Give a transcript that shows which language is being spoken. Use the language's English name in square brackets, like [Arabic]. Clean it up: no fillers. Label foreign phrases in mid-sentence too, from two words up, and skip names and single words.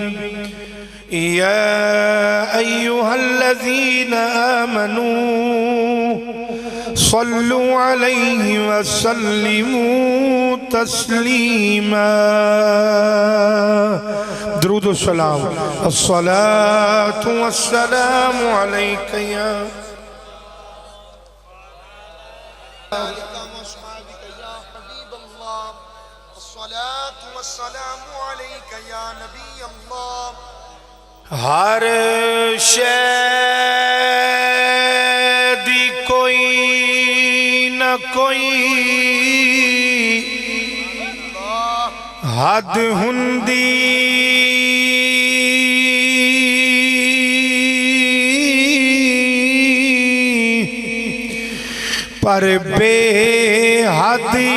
[Arabic] يا أيها الذين آمنوا صلوا عليه وسلموا تسليما درود السلام الصلاة والسلام عليك يا الصلاة والسلام عليك يا نبي الله [Punjabi] ہر شے دی کوئی نہ کوئی حد ہندی پر بے حد